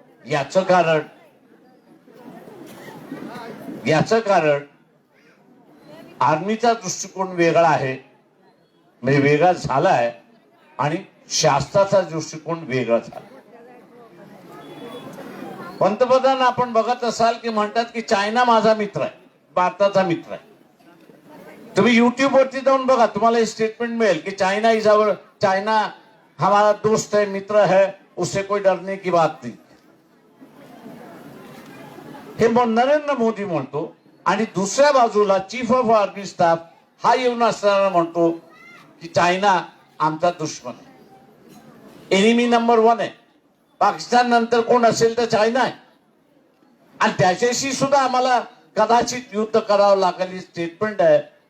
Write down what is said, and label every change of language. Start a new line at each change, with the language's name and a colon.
Marathi: याचं कारण आर्मीचा दृष्टिकोन वेगळा आहे, म्हणजे वेगळा झालाय आणि शास्त्राचा दृष्टिकोन वेगळा झाला. पंतप्रधान आपण बघत असाल की म्हणतात की चायना माझा मित्र आहे, भारताचा मित्र आहे. तुम्ही युट्यूब वरती जाऊन बघा, तुम्हाला हे स्टेटमेंट मिळेल की
Hindi: चायना हमारा दोस्त है, मित्र है, उससे कोई डरने की बात नहीं.
Marathi: हे नरेंद्र मोदी म्हणतो. आणि दुसऱ्या बाजूला चीफ ऑफ आर्मी स्टाफ हा येऊन असताना म्हणतो की चायना आमचा दुश्मन आहे, एनिमी नंबर 1 आहे. पाकिस्तान नंतर कोण असेल तर चायना आहे आणि त्याच्याशी सुद्धा आम्हाला कदाचित युद्ध करावं लागेल. ही स्टेटमेंट आहे.